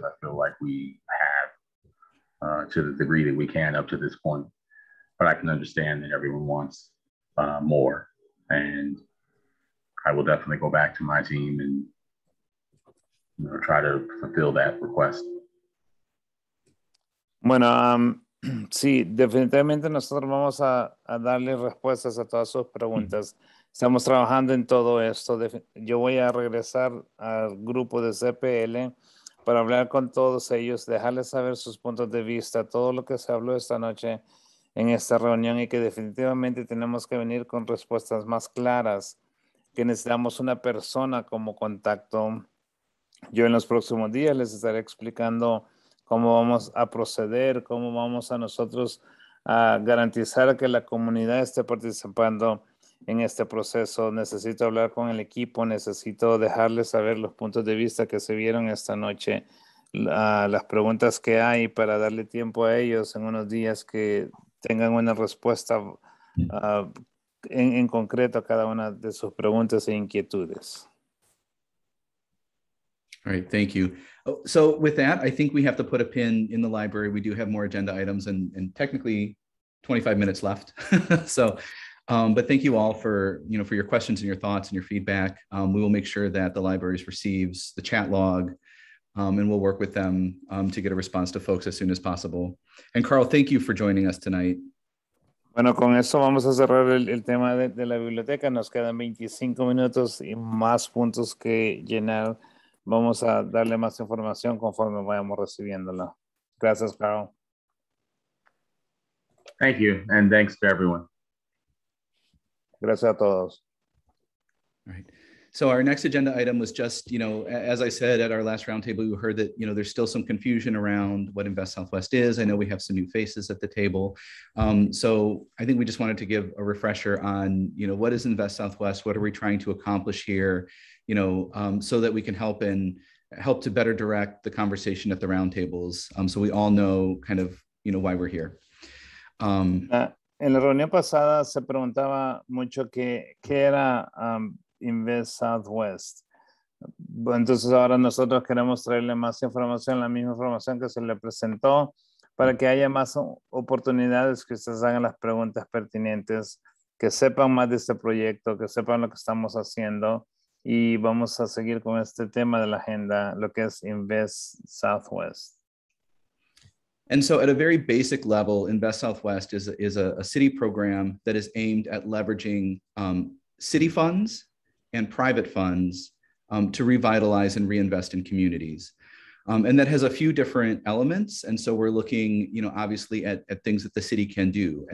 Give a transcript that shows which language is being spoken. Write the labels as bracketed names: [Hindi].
[English] I feel like we have to the degree that we can up to this point, but I can understand that everyone wants more, and I will definitely go back to my team and try to fulfill that request. [Spanish] Bueno, sí, definitivamente nosotros vamos a darle respuestas a todas sus preguntas. Estamos trabajando en todo esto. Yo voy a regresar al grupo de CPL para hablar con todos ellos, dejarles saber sus puntos de vista, todo lo que se habló esta noche en esta reunión, y que definitivamente tenemos que venir con respuestas más claras, que necesitamos una persona como contacto. Yo en los próximos días les estaré explicando cómo vamos a proceder, cómo vamos a nosotros a garantizar que la comunidad esté participando en este proceso. Necesito hablar con el equipo, necesito dejarles saber los puntos de vista que se vieron esta noche, las preguntas que hay, para darle tiempo a ellos en unos días que tengan una respuesta en concreto a cada una de sus preguntas e inquietudes. [English] All right, thank you. So with that, I think we have to put a pin in the library. We do have more agenda items and technically 25 minutes left. So, but thank you all for, for your questions and your thoughts and your feedback. We will make sure that the library receives the chat log, and we'll work with them to get a response to folks as soon as possible. And Carl, thank you for joining us tonight. [Spanish] Bueno, con eso vamos a cerrar el tema de la biblioteca. Nos quedan 25 minutos y más puntos que llenar. Vamos a darle más información conforme vayamos recibiéndola. Gracias, Carl. [English] Thank you, and thanks to everyone. [Spanish] Gracias a todos. [English] All right. So our next agenda item was just, as I said at our last roundtable, you heard that, there's still some confusion around what Invest Southwest is. I know we have some new faces at the table. So I think we just wanted to give a refresher on, what is Invest Southwest? What are we trying to accomplish here? So that we can help to better direct the conversation at the roundtables. So we all know kind of, why we're here. [Spanish] En la reunión pasada se preguntaba mucho qué era Invest Southwest. Entonces ahora nosotros queremos traerle más información, la misma información que se le presentó, para que haya más oportunidades que ustedes hagan las preguntas pertinentes, que sepan más de este proyecto, que sepan lo que estamos haciendo, y vamos a seguir con este tema de la agenda, lo que es Invest Southwest. [English] And so at a very basic level, Invest Southwest is a city program that is aimed at leveraging city funds and private funds to revitalize and reinvest in communities. And that has a few different elements. And so we're looking, obviously at things that the city can do.